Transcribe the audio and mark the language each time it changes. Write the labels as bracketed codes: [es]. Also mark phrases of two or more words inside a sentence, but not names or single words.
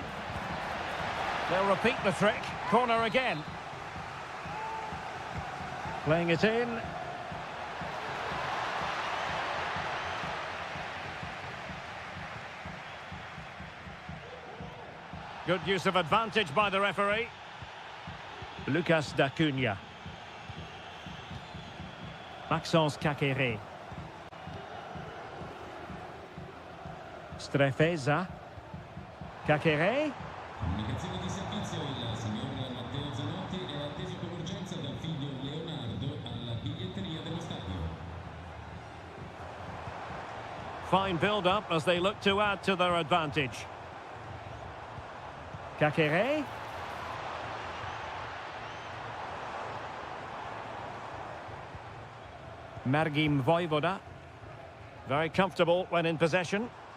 [en] They'll repeat the trick. Corner again. Playing it in. Good use of advantage by the referee. Lucas d'Acunha. Maxence Kakere. Strefeza. Kakere. [it] Comunicazione di servizio, il signor Matteo Zanotti è atteso con urgenza dal figlio Leonardo alla biglietteria dello stadio. [en] Fine build-up as they look to add to their advantage. Kakere. Mergim Vojvoda. Very comfortable when in possession.